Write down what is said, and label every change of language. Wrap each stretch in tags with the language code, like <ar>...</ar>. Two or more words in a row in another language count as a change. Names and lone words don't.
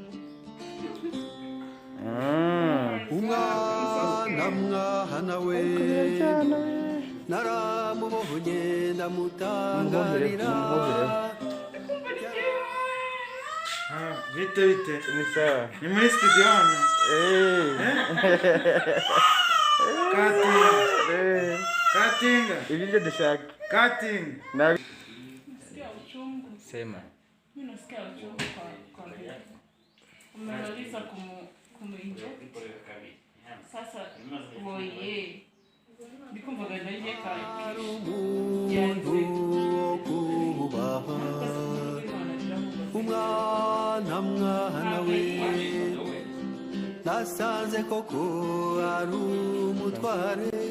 <rw>Umwana mwana we naramubohonye ndamutangarira. Vite</rw> <sw>Ni sawa.</sw> <rw>ni muri studio hano. Katinga Ibyo dushaka. Katinga</rw> <sw>Nasikia uchungu. Sema. Mimi nasikia uchungu kwa vile umemaliza kumuinject.</sw> <rw>Sasa woye ndikumvaga ndaje kare Umuntu wo kubaha, umwana mwana we nasanze koko ari umutware.</rw>